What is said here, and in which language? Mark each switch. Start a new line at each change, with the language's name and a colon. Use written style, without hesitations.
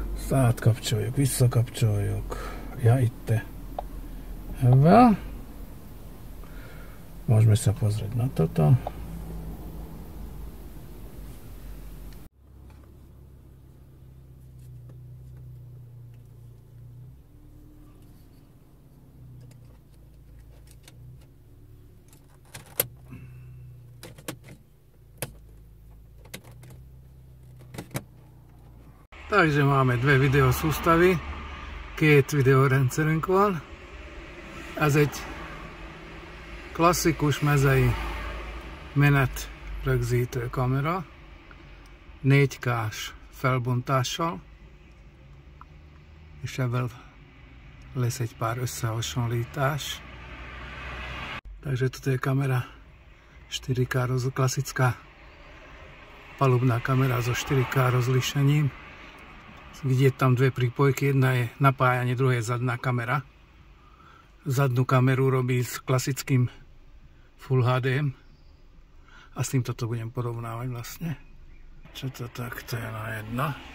Hungarian: Átkapcsoljuk, visszakapcsoljuk. Ja, itt. Ebben.
Slovak: Môžeme sa pozrieť na toto. Takže máme dve videosústavy,
Hungarian: két videórendszerünk van. Ez egy klasszikus mezei menet rögzítő kamera, 4K-s felbontással, és ebből lesz egy pár összehasonlítás.
Slovak: Takže toto je kamera 4K, klasická palubná kamera so 4K rozlišením. Vidieť tam dve prípojky, jedna je napájanie, druhá je zadná kamera. Zadnú kameru robí s klasickým Full HD a s týmto to budem porovnávať vlastne. Čo to takto je na jedno.